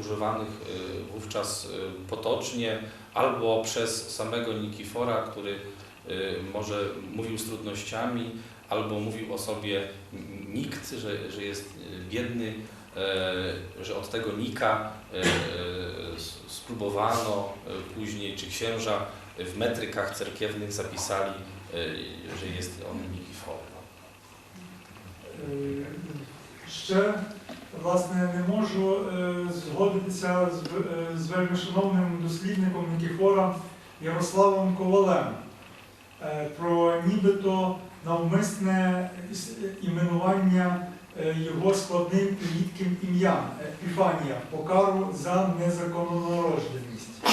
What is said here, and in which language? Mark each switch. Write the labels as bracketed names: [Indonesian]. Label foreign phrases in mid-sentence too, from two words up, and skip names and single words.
[Polish] używanych wówczas potocznie, albo przez samego Nikifora, który może mówił z trudnościami, albo mówił o sobie nikt, że jest biedny, że od tego Nika spróbowano później, czy księża w metrykach cerkiewnych zapisali, że jest on Nikifor. [Ukrainian] Ще власне, не можу згодитися з вельмишановним дослідником Никифора Ярославом Ковалем про нібито навмисне іменування його складним і рідким ім'ям Епіфанія, покару за незаконнонародженість.